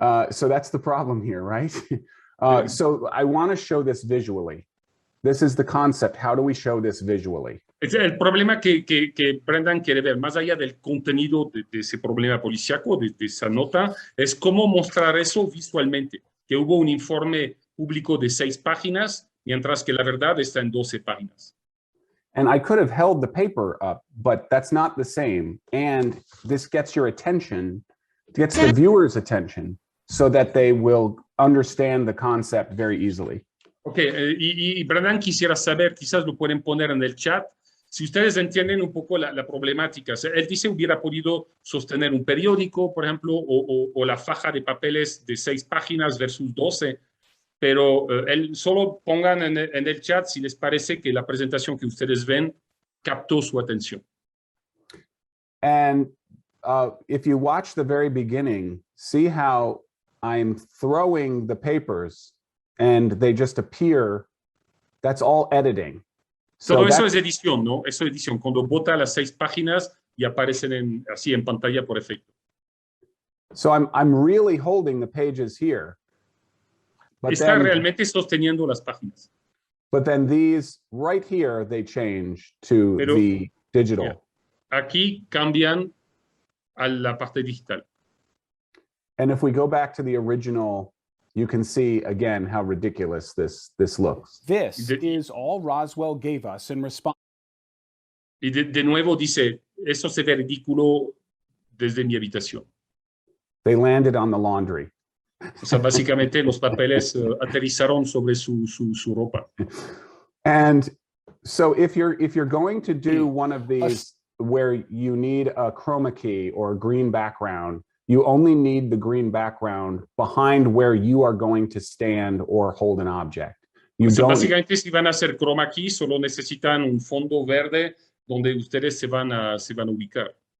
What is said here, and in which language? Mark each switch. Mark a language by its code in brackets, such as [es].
[en] So that's the problem here, right? So I want to show this visually. This is the concept. How do we show this visually? [es] El problema que Brendan quiere ver, más allá del contenido de ese problema policíaco, de esa nota, es cómo mostrar eso visualmente. Que hubo un informe público de 6 páginas mientras que la verdad está en 12 páginas. [en] And I could have held the paper up, but that's not the same. And this gets your attention, gets the viewer's attention, so that they will understand the concept very easily. [es] Ok, y Brendan quisiera saber, quizás lo pueden poner en el chat, si ustedes entienden un poco la problemática. Él dice hubiera podido sostener un periódico, por ejemplo, o la faja de papeles de 6 páginas versus 12, pero él solo pongan en el chat si les parece que la presentación que ustedes ven captó su atención. [en] And if you watch the very beginning, see how I'm throwing the papers and they just appear. That's all editing. [es] Todo eso es edición, ¿no? Eso es edición, cuando bota las 6 páginas y aparecen así en pantalla por efecto. [en] So I'm really holding the pages here. [es] Está realmente sosteniendo las páginas. [en] But then these right here, they change to the digital. [es] Yeah. Aquí cambian a la parte digital. [en] And if we go back to the original, you can see again how ridiculous this looks. This is all Roswell gave us in response. [es] Y de nuevo dice, eso se ve ridículo desde mi habitación. [en] They landed on the laundry. [es] O sea, básicamente los papeles aterrizaron sobre su ropa. [en] And so if you're going to do one of these where you need a chroma key or a green background, you only need the green background behind where you are going to stand or hold an object. [es] Básicamente, si van a hacer chroma key, solo necesitan un fondo verde donde ustedes se van a ubicar.